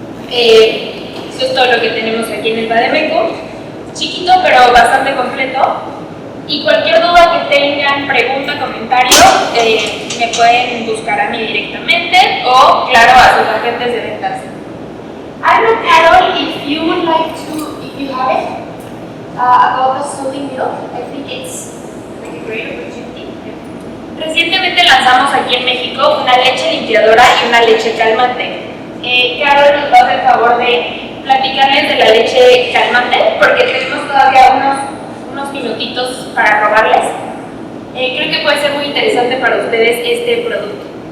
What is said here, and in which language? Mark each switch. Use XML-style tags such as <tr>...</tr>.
<es>Eso es todo lo que tenemos aquí en el vademecum. Chiquito pero bastante completo. Y cualquier duda que tengan, pregunta, comentario, me pueden buscar a mí directamente o, claro, a sus agentes de ventas.</es> <en>I don't know, Carole, if you would like to, if you have it, about the soothing milk. I think it's like a great opportunity.</en> <es>Recientemente lanzamos aquí en México una leche limpiadora y una leche calmante. Carole nos va a hacer el favor de platicarles de la leche calmante porque tenemos todavía unos minutitos para robarles. Creo que puede ser muy interesante para ustedes este producto.</es>